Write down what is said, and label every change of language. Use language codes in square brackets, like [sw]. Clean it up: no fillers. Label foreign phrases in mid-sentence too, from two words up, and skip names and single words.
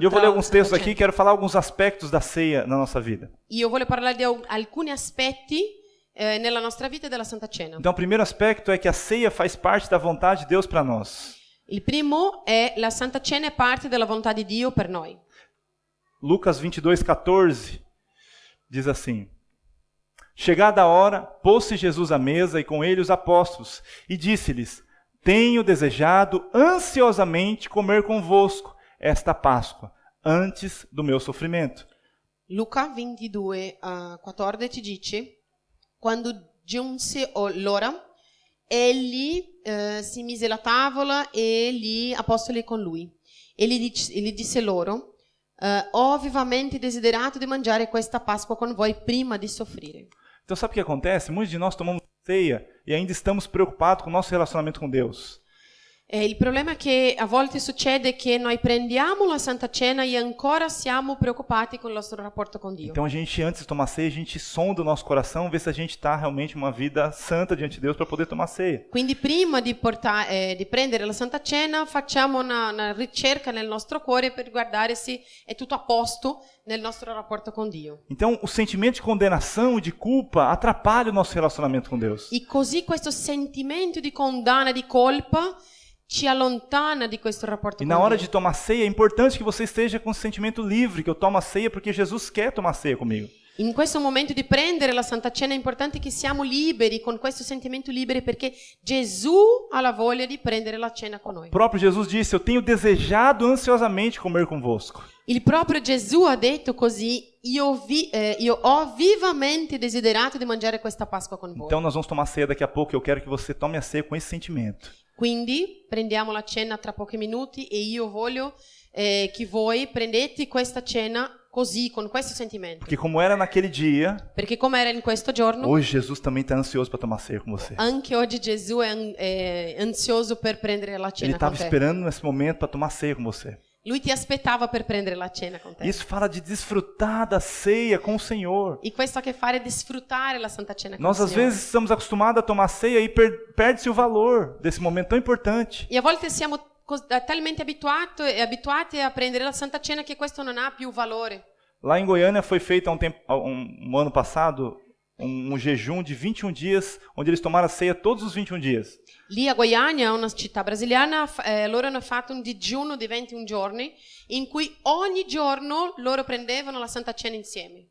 [pt] E eu vou [it] tra [pt] ler alguns [it] Santa [pt] textos [it] Cena. [pt] aqui, quero falar alguns aspectos da ceia na nossa vida. [it] Io voglio parlare di alcuni aspetti nella nostra vita della Santa Cena. [pt] Então o primeiro aspecto é que a ceia faz parte da vontade de Deus para nós. [it] Il primo è la Santa Cena è parte della volontà di Dio per noi. [pt] Lucas 22:14 diz assim: Chegada a hora, pôs-se Jesus à mesa e com ele os apóstolos, e disse-lhes: Tenho desejado ansiosamente comer convosco esta Páscoa, antes do meu sofrimento. [it] Luca 22:14 dice: Quando giunse l'ora, egli si mise alla tavola e gli apostoli con lui. E gli disse loro: Ho vivamente desiderato di mangiare questa Pasqua con voi prima di soffrire. [pt] Então sabe o que acontece? Muitos de nós tomamos ceia e ainda estamos preocupados com o nosso relacionamento com Deus. [it] Il problema è che a volte succede che noi prendiamo la Santa Cena e ancora siamo preoccupati con il nostro rapporto con Dio. [pt] Então a gente, antes de tomar ceia, a gente sonda o nosso coração, vê se a gente está realmente uma vida santa diante de Deus para poder tomar ceia. [it] Quindi prima di prendere la Santa Cena facciamo una ricerca nel nostro cuore per guardare se è tutto a posto nel nostro rapporto con Dio. [pt] Então o sentimento de condenação e de culpa atrapalha o nosso relacionamento com Deus. [it] E così questo sentimento di condanna, di colpa, ci allontana di questo rapporto [pt] E [it] con [pt] na hora [it] Dio. [pt] de tomar ceia, é importante que você esteja com o sentimento livre, que eu tomo a ceia porque Jesus quer tomar ceia comigo. [it] In questo momento di prendere la Santa Cena è importante che siamo liberi, con questo sentimento liberi, perché Gesù ha la voglia di prendere la cena con noi. [pt] O próprio Jesus disse, eu tenho desejado ansiosamente comer convosco. [it] Il proprio Gesù ha detto così, io ho vivamente desiderato di mangiare questa Pasqua con voi. [pt] Então nós vamos tomar ceia daqui a pouco, eu quero que você tome a ceia com esse sentimento. [it] Quindi prendiamo la cena tra pochi minuti e io voglio che voi prendete questa cena così, con questo sentimento. [pt] Porque como era naquele dia, [it] Perché come era in questo giorno, [pt] hoje Jesus também está ansioso para tomar ceia com você. [it] anche oggi Gesù è ansioso per prendere la [pt] Ele [it] cena con [pt] estava [it] te. [pt] esperando nesse momento para tomar ceia com você. [it] Lui ti aspettava per prendere la cena con te. [pt] Isso fala de desfrutar da ceia com o Senhor. [it] E questo ha a che fare di sfruttare la Santa Cena con [pt] Nós [it] il [pt] às [it] Signore. [pt] vezes estamos acostumados a tomar ceia e perde-se o valor desse momento tão importante. [it] E a volte siamo talmente abituati a prendere la Santa Cena che questo non ha più valore. [pt] Lá em Goiânia foi feito há um ano passado um jejum de 21 dias, onde eles tomaram a ceia todos os 21 dias. [it] Lì a Goiânia, una città brasiliana, loro hanno fatto un digiuno di 21 giorni in cui ogni giorno loro prendevano la Santa Cena insieme.